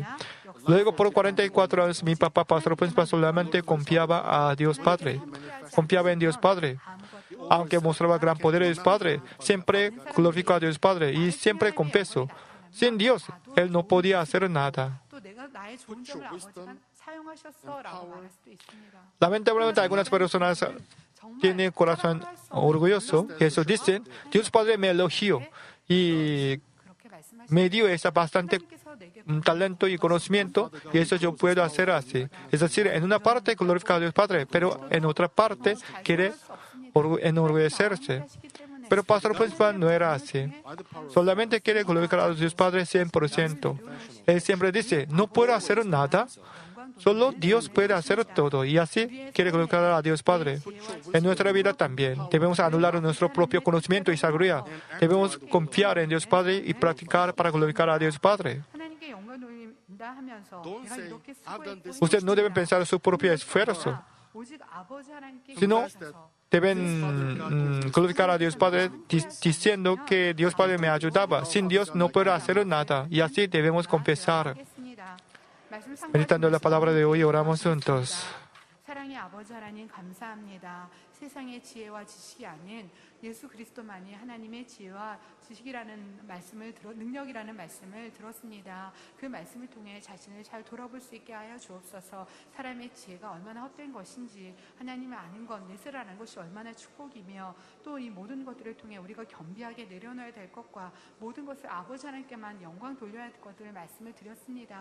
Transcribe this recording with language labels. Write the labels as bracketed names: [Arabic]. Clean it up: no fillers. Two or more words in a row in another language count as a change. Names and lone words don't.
[Spanish] Luego por 44 años mi papá, pastor principal, solamente confiaba a Dios Padre. Confiaba en Dios Padre. aunque mostraba gran poder de Dios Padre, siempre glorificó a Dios Padre y siempre confesó. Sin Dios, él no podía hacer nada. [Korean] 또 내가 나의 좋은 점을 아버지가 사용하셨어라고 말할 수도 있습니다. [Spanish] Lamentablemente, algunas personas tienen corazón orgulloso y eso dicen, Dios Padre me elogió y [Korean] 그렇게 말씀하시는 [Spanish] me dio esa bastante [Korean] 하나님께서 내게 [Spanish] talento y conocimiento y eso yo puedo hacer así. Es decir, en una parte glorifica a Dios Padre, pero en otra parte quiere enorgullecerse. Pero Pastor Principal no era así. Solamente quiere glorificar a Dios Padre 100%. Él siempre dice, no puedo hacer nada, solo Dios puede hacer todo. Y así quiere glorificar a Dios Padre. En nuestra vida también debemos anular nuestro propio conocimiento y sabiduría. Debemos confiar en Dios Padre y practicar para glorificar a Dios Padre. [Korean] 하나님께 영광 돌린다 하면서 내가 이렇게 수고했고 [Spanish] Usted no debe pensar en su propio esfuerzo, [Korean] 오직 아버지 하나님께 [Spanish] sino [Korean] 의지해서 [Spanish] deben glorificar a Dios Padre diciendo que Dios Padre me ayudaba. Sin Dios no puedo hacer nada. Y así debemos confesar. [Korean] 하겠습니다. 말씀 [Spanish] Meditando la palabra de hoy, oramos juntos. [Korean] 사랑의 아버지 하나님 감사합니다. 세상의 지혜와 지식이 아닌 예수 그리스도만이 하나님의 지혜와 지식이라는 말씀을 능력이라는 말씀을 들었습니다. 그 말씀을 통해 자신을 잘 돌아볼 수 있게 하여 주옵소서. 사람의 지혜가 얼마나 헛된 것인지 하나님을 아는 것, 내세라는 것이 얼마나 축복이며 또 이 모든 것들을 통해 우리가 겸비하게 내려놔야 될 것과 모든 것을 아버지 하나님께만 영광 돌려야 할 것들을 말씀을 드렸습니다.